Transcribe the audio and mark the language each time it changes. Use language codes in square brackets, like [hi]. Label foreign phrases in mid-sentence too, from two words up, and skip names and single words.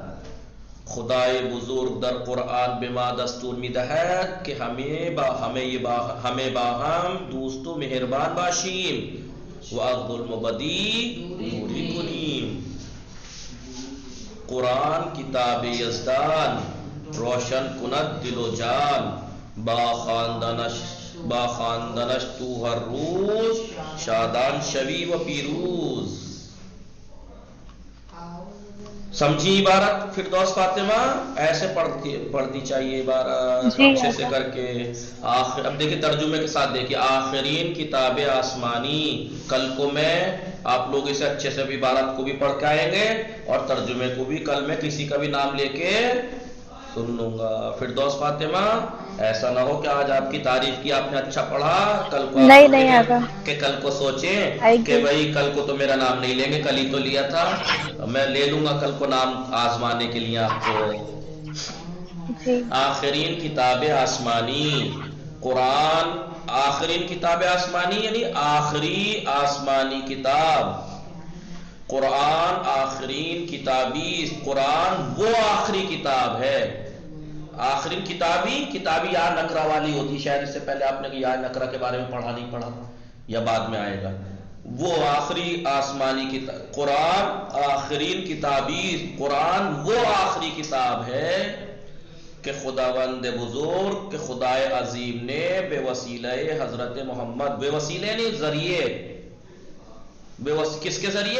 [fa] خدای بزرگ در قرآن به ما دستور می دهد که همه با هم دوست و مهربان باشیم و از ظلم و بدی دوری کنیم. قرآن کتاب یزدان روشن کند دل و جان، با خواندنش تو ہر روز شادان شوی و پیروز. [ur] سمجھی عبارت فردوس فاطمہ؟ ایسے پڑھتی چاہیے عبارت اچھے سے کر کے. اب دیکھیں ترجمے کے ساتھ دیکھیں [fa] آخرین کتاب آسمانی. [ur] کل کو میں آپ لوگ اسے اچھے سے عبارت کو بھی پڑھ کے آئیں گے اور ترجمے کو بھی کل میں کسی کا بھی نام لے کے سن لوں گا. فردوس فاطمہ ایسا نہ ہو کہ آج آپ کی تعریف کی آپ نے اچھا پڑھا، کل کو نہیں آگا کہ کل کو سوچیں کہ بھائی کل کو تو میرا نام نہیں لیں گے، کل ہی تو لیا تھا، میں لے لوں گا کل کو نام آزمانے کے لیے آپ کو. [fa] آخرین کتاب آسمانی، قرآن آخرین کتاب آسمانی [ur] یعنی آخری آسمانی کتاب. [fa] قرآن آخرین کتابی، [ur] قرآن وہ آخری کتاب ہے. [fa] آخرین کتابی [ur] یا نکرہ والی ہوتی، شاید اس سے پہلے آپ نے یا نکرہ کے بارے میں پڑھا نہیں پڑھا یا بعد میں آئے گا. وہ آخری آسمانی کتاب [fa] قرآن آخرین کتابی، [ur] قرآن وہ آخری کتاب ہے کہ [fa] خداوند بزرگ [ur] کہ خدائے عظیم نے [fa] بے وسیلہ حضرت محمد، بے وسیلہ [ur] نہیں ذریعے، کس کے ذریعے؟